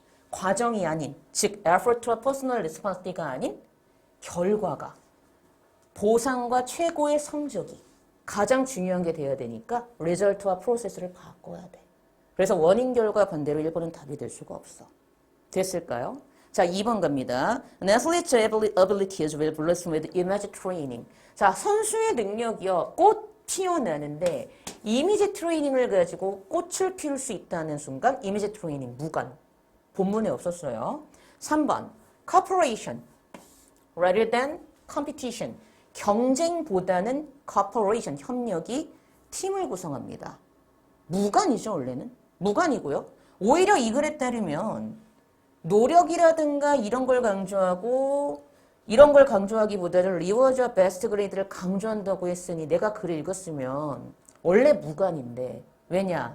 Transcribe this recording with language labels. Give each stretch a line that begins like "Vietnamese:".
Korean: 과정이 아닌, 즉 effort와 personal responsibility가 아닌 결과가 보상과 최고의 성적이 가장 중요한 게 돼야 되니까 result와 process를 바꿔야 돼. 그래서 원인 결과 반대로 1번은 답이 될 수가 없어. 됐을까요? 자, 2번 갑니다.
English: An athlete's abilities will blossom with image training.
Korean: 자, 선수의 능력이요. 꽃 피어나는데 이미지 트레이닝을 가지고 꽃을 피울 수 있다는 순간 이미지 트레이닝 무관. 본문에 없었어요.
English: 3번 cooperation rather than competition.
Korean: 경쟁보다는 cooperation, 협력이 팀을 구성합니다. 무관이죠, 원래는. 무관이고요. 오히려 이 글에 따르면 노력이라든가 이런 걸 강조하고 이런 걸 강조하기보다는 리워드와 베스트 그레이드를 강조한다고 했으니 내가 글을 읽었으면 원래 무관인데 왜냐?